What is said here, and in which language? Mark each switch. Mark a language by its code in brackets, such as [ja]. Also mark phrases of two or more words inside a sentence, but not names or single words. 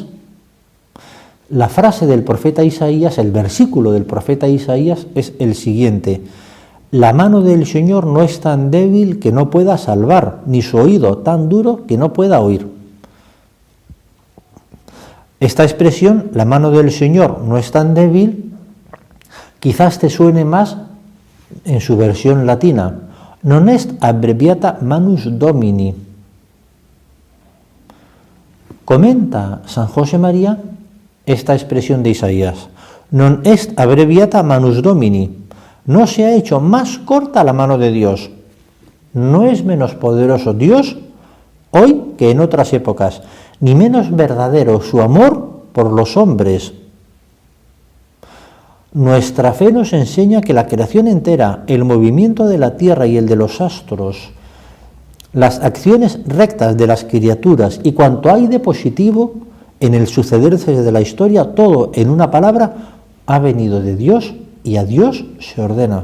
[es] La frase del profeta Isaías, el versículo del profeta Isaías es el siguiente: la mano del Señor no es tan débil que no pueda salvar, ni su oído tan duro que no pueda oír. Esta expresión, la mano del Señor no es tan débil, quizás te suene más en su versión latina. [la] Non est abbreviata manus Domini. [es] Comenta San José María esta expresión de Isaías. [la] Non est abbreviata manus Domini. [es] No se ha hecho más corta la mano de Dios. No es menos poderoso Dios hoy que en otras épocas, ni menos verdadero su amor por los hombres. Nuestra fe nos enseña que la creación entera, el movimiento de la tierra y el de los astros, las acciones rectas de las criaturas y cuanto hay de positivo en el sucederse de la historia, todo en una palabra, ha venido de Dios y a Dios se ordena.